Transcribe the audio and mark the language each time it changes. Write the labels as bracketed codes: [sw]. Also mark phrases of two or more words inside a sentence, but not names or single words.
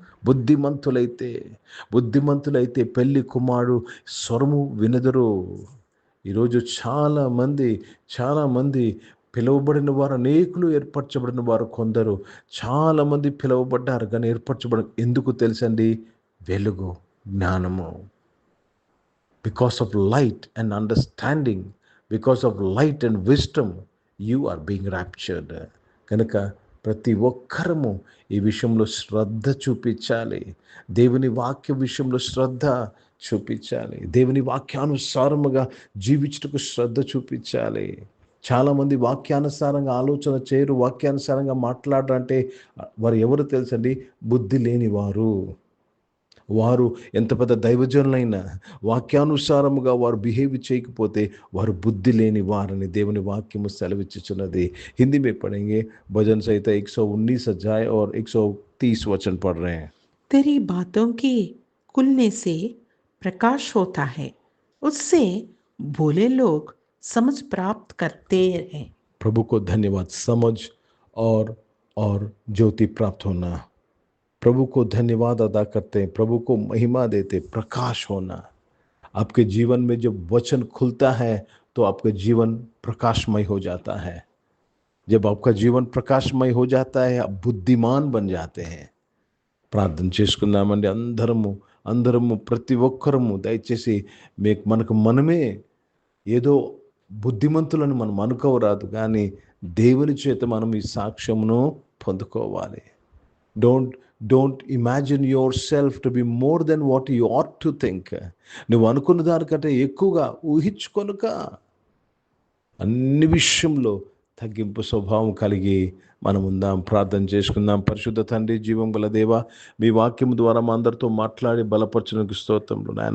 [te] బుద్ధిమంతులైతే పెళ్లి కుమారుడు స్వరము వినెదరు. ఈరోజు చాలామంది పిలువబడిన వారు అనేకులు, ఏర్పరచబడిన వారు కొందరు. చాలామంది పిలువబడ్డారు కానీ ఎందుకు తెలుసండి? వెలుగు, జ్ఞానము. [en] Because of light and understanding, because of light and wisdom, you are being raptured. [te] కనుక ప్రతి ఒక్కరము ఈ విషయంలో శ్రద్ధ చూపించాలి. దేవుని వాక్య విషయంలో శ్రద్ధ చూపించాలి. దేవుని వాక్యానుసారముగా జీవించుటకు శ్రద్ధ చూపించాలి. చాలామంది వాక్యానుసారంగా ఆలోచన చేయరు, వాక్యానుసారంగా మాట్లాడారంటే వారు ఎవరు తెలుసండి? బుద్ధి లేని వారు ఎంత పెద్ద దైవజనులైనా వాక్యానుసారముగా వారు బిహేవ్ చేయకపోతే వారు బుద్ధి లేని వారని దేవుని వాక్యము సెలవిచ్చుచున్నది. [hi] హిందీ में पढ़ेंगे भजन संहिता 119 अध्याय और 130 वचन पढ़ रहे हैं. तेरी बातों के खुलने से प्रकाश होता है, उससे भोले लोग समझ प्राप्त करते हैं. प्रभु को धन्यवाद. समझ और ज्योति प्राप्त होना. प्रभु को धन्यवाद अदा करते हैं, प्रभु को महिमा देते। प्रकाश होना, आपके जीवन में जब वचन खुलता है तो आपका जीवन प्रकाशमय हो जाता है। जब आपका जीवन प्रकाशमय हो जाता है, आप बुद्धिमान बन जाते हैं। [te] ప్రార్థన చేసుకుందామండి అందరము ప్రతి ఒక్కరము దయచేసి మనకు మనమే ఏదో బుద్ధిమంతులను మనం అనుకోవరాదు, కానీ దేవుని చేత మనం ఈ సాక్ష్యమును పొందుకోవాలి. [en] Don't imagine yourself to be more than what you ought to think. [te] నువ్వు అనుకున్న దానికంటే ఎక్కువగా ఊహించుకొనుక. అన్ని విషయంలో తగ్గింపు స్వభావం కలిగి మనం ఉందాం. ప్రార్థన చేసుకుందాం. పరిశుద్ధ తండ్రి, జీవం గల దేవ, మీ వాక్యం ద్వారా మా అందరితో మాట్లాడి బలపరచడానికి స్తోత్రములు నాయన.